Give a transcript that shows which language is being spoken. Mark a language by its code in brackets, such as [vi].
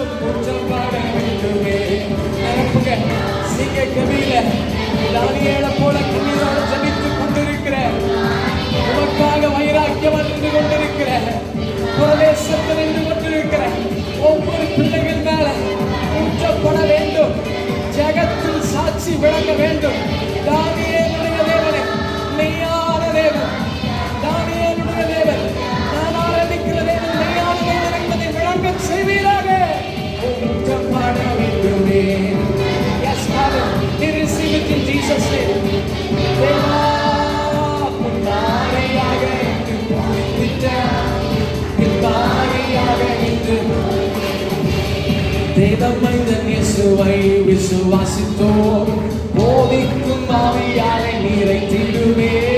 [ta] உச்சப்பட வேண்டுமே. நிரப்புங்க. சிங்க கவியில தானியேலை போல கண்ணீரோடு ஜெபித்துக் கொண்டிருக்கிற, உமக்காக வைராக்கியம் நின்று கொண்டிருக்கிற, பிரதேசத்தில் நின்று கொண்டிருக்கிற ஒவ்வொரு பிள்ளைகள் மேல ஊற்றப்பட வேண்டும். ஜகத்தில் சாட்சி விளங்க வேண்டும். தானியேலுடைய தேவனே, மெய்யான தேவன், தானியேலுடைய தேவன், நான் ஆராதிக்கிற தேவன் மெய்யான தேவன் என்பதை விளங்க செய்வீராக. ஊற்றப்பட வேண்டுமே. [en] Yes, Father, we receive it in Jesus' name. [ta] தேவா உன்னாரியாக இன்று பொழிந்திட்ட, இன்னாரியாக இன்று தேவ மைந்தன் இயேசுவை விசுவாசித்தோம், போதிக்கும் ஆவியாலே நிறைத்திடுமே.